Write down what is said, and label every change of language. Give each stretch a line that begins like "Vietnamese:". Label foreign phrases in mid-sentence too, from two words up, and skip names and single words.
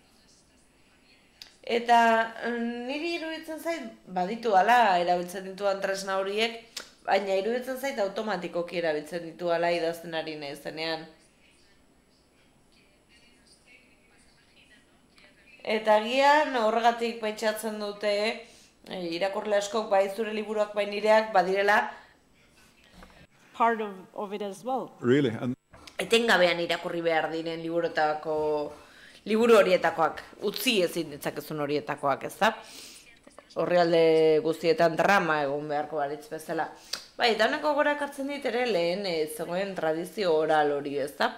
Basque: Eta niri iruditzen zait, baditu ala erabiltzen dituan tresna horiek, baina iruditzen zait automatikoki erabiltzen ditu ala idazten ari naizenean. Eta agian horregatik pentsatzen dute, irakurle askok bai zure liburuak bai nireak badirela
English: part of it as well. Really?
Basque: etengabean irakurri behar diren liburu horietakoak, utzi ezin ditzakezun horietakoak, ezta? Orrialde guztietan drama egon beharko baritz bezala. Bai, eta honeko gora ekartzen dit ere lehen zegoen tradizio oral hori, ezta?